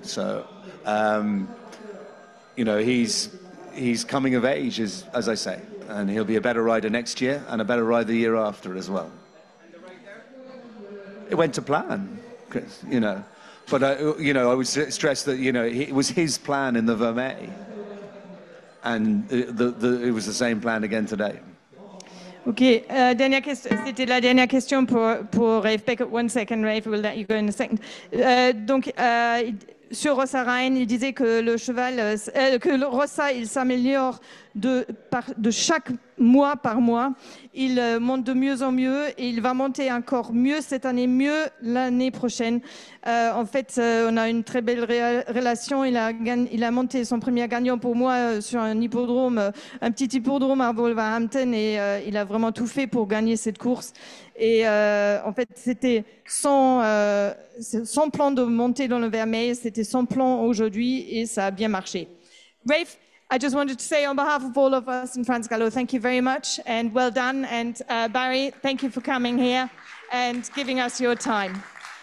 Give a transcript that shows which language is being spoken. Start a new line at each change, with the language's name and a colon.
English: So, you know, he's coming of age, as I say, and he'll be a better rider next year and a better rider the year after as well. It went to plan, you know. But, you know, I would stress that, you know, it was his plan in the Vermeil. And it was the same plan again today.
French: Ok, c'était la dernière question pour Rafe Beckett.
English: 1 second, Rafe, we'll let you go in a second.
French: Donc, sur Rossa Rhein, il disait que le cheval, que le Rossa, il s'améliore de chaque mois par mois. Il monte de mieux en mieux et il va monter encore mieux cette année, mieux l'année prochaine. En fait, on a une très belle relation. Il a monté son premier gagnant pour moi sur un hippodrome, un petit hippodrome à Wolverhampton, et il a vraiment tout fait pour gagner cette course. Et en fait, c'était son plan de monter dans le Vermeil, c'était son plan aujourd'hui et ça a bien marché.
English: Rafe, I just wanted to say on behalf of all of us in FranceGalop, thank you very much and well done. And Barry, thank you for coming here and giving us your time.